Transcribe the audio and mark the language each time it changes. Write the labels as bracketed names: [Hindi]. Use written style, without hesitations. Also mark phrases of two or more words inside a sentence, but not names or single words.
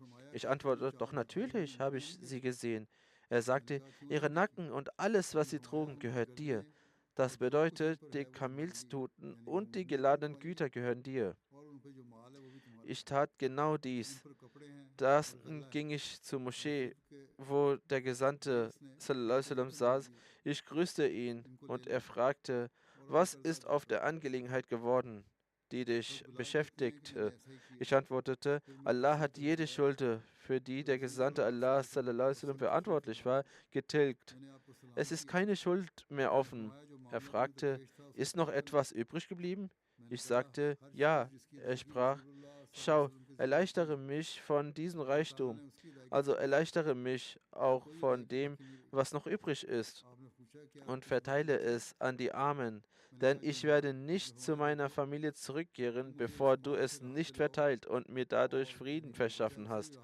[German] Ich antwortete: Doch natürlich habe ich sie gesehen. Er sagte: Ihre Nacken und alles, was sie trugen, gehört dir. Das bedeutet, die Kamelstuten und die geladenen Güter gehören dir. Ich tat genau dies. Dann ging ich zur Moschee, wo der Gesandte [Arabic] صلى الله عليه وسلم [German] saß. Ich grüßte ihn und er fragte: Was ist auf der Angelegenheit geworden, die dich beschäftigte? Ich antwortete: Allah hat jede Schuld, für die der Gesandte Allah [Arabic] صلى الله عليه وسلم [German] verantwortlich war, getilgt. Es ist keine Schuld mehr offen. Er fragte: Ist noch etwas übrig geblieben? Ich sagte: Ja. Er sprach: Schau, erleichtere mich von diesem Reichtum, also erleichtere mich auch von dem, was noch übrig ist, und verteile es an die Armen, denn ich werde nicht zu meiner Familie zurückkehren, bevor du es nicht verteilt und mir dadurch Frieden verschaffen hast.